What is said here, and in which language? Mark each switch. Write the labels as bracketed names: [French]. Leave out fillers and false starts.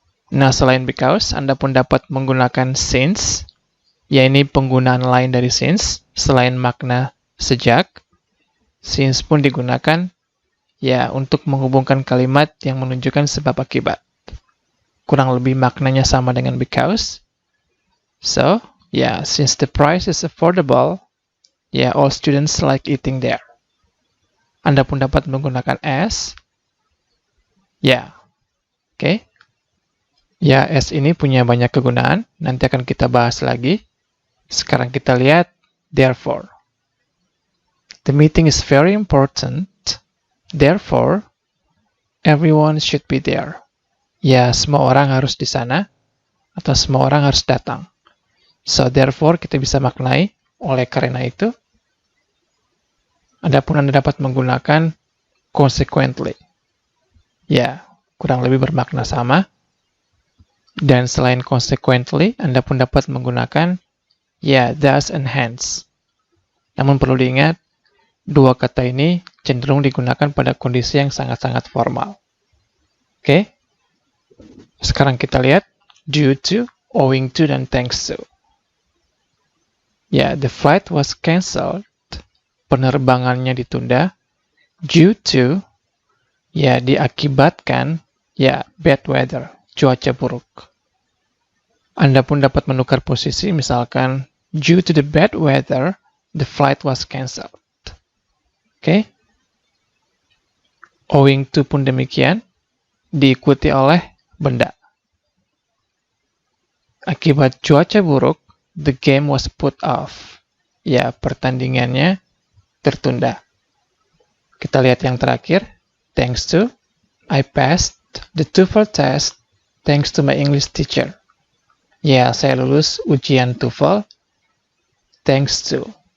[Indonesian] Nah, selain because, Anda pun dapat menggunakan since, ini penggunaan lain dari since, selain makna sejak. Since pun digunakan, untuk menghubungkan kalimat yang menunjukkan sebab akibat. Kurang lebih maknanya sama dengan because. [English] So, since the price is affordable, all students like eating there. [Indonesian] Anda pun dapat menggunakan as. Oke. As ini punya banyak kegunaan, nanti akan kita bahas lagi. Sekarang kita lihat therefore. [English] The meeting is very important, therefore everyone should be there. [Indonesian] Semua orang harus di sana, atau semua orang harus datang. So, therefore kita bisa maknai oleh karena itu. Adapun Anda dapat menggunakan consequently. Kurang lebih bermakna sama. Dan selain consequently, Anda pun dapat menggunakan thus and hence. Namun perlu diingat, dua kata ini cenderung digunakan pada kondisi yang sangat-sangat formal. Oke? Sekarang kita lihat due to, owing to, dan thanks to. [English] The flight was cancelled. [Indonesian] Penerbangannya ditunda. [English] Due to, diakibatkan, bad weather. [Indonesian] Cuaca buruk. Anda pun dapat menukar posisi, misalkan, [English] due to the bad weather, the flight was cancelled. [Indonesian] Oke? Owing to pun demikian, diikuti oleh benda. Akibat cuaca buruk, [English] the game was put off. [Indonesian] Pertandingannya tertunda. Kita lihat yang terakhir, [English] thanks to, I passed the TOEFL test thanks to my English teacher. [Indonesian] Saya lulus ujian TOEFL thanks to.